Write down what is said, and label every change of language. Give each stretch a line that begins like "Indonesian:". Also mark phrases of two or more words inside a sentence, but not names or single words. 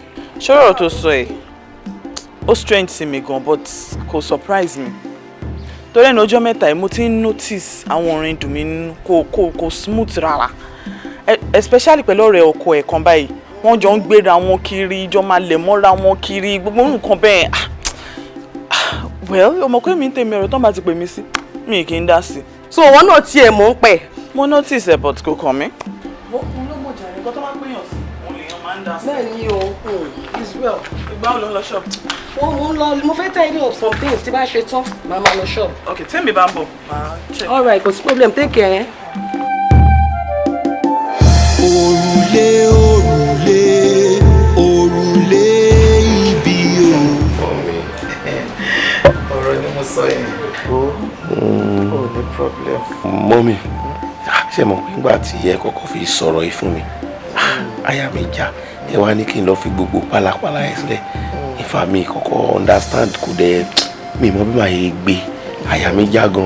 Yoruba: ṣọ́rọ̀ tó sọ ẹ̀ ó strange sí mi gan but kò surprise mi torí ẹnu ọjọ́ mẹ́ta yìí mo ti ń notice àwọn orin dùn mí kò smooth rárá especially pẹ̀lú ọ̀rẹ́ ọkọ ẹ̀ kan báyìí wọ́n jọ ń gbéra wọn kiri jọ máa lẹ̀ mọ́ra wọn kiri gbogbo nǹkan bẹ́ẹ̀ well ọmọ pé mi ń tèmi ọ̀rọ̀ tó bá ti pè mí sí mi kì í dá sí. so wọn náà tiẹ̀ mọ̀ ń pẹ̀. mo notice ẹ̀ but kò kàn mí. mo ló mọ̀ jàre nǹkan tó máa ń pèèyàn sí òun lèèyàn máa ń dá sí. bẹ́ẹ̀ ni o Israel. ìgbà wo ló ń lọ shop. mo fẹ́
English: tidy up some things
Yoruba: tí bá ṣe tán màá máa lọ shop. ok tẹ́mi bá ń bọ̀ máa check.
English: all right
Yoruba: kò sí
English: problem take care.
Yoruba: Òrùlé òrùlé òrùlé ibi o. Ọ̀rọ̀ ni mo sọ yẹn. Ó ní problem. Mọ́mì ṣe mọ̀ nígbà tí ẹ kọ́kọ́ fi sọ̀rọ̀ yìí fún mi àyà mi já ẹ wá ní kí n lọ fi gbogbo pálapàla ẹ sílẹ̀ ìfà mi kọ́kọ́ understand kò dẹ̀ mi mọ̀ bí màá yẹ gbé àyà mi já gan.